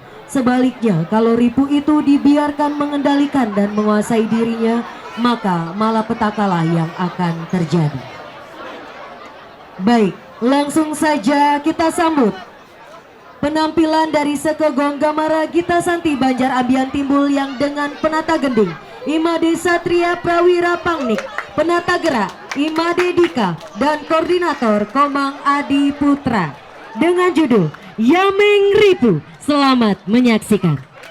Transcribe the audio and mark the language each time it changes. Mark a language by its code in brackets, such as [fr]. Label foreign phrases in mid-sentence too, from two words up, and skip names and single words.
[id] Sebaliknya, kalau ripu itu dibiarkan mengendalikan dan menguasai dirinya, maka malapetakalah yang akan terjadi. Baik, langsung saja kita sambut penampilan dari Seka Gong Gamara Gita Santi Banjar Abian Timbul yang dengan penata gending Imade Satria Prawira Pangnik, penata gerak Imade Dika, dan koordinator Komang Adi Putra dengan judul Yameng Ripu. Selamat menyaksikan.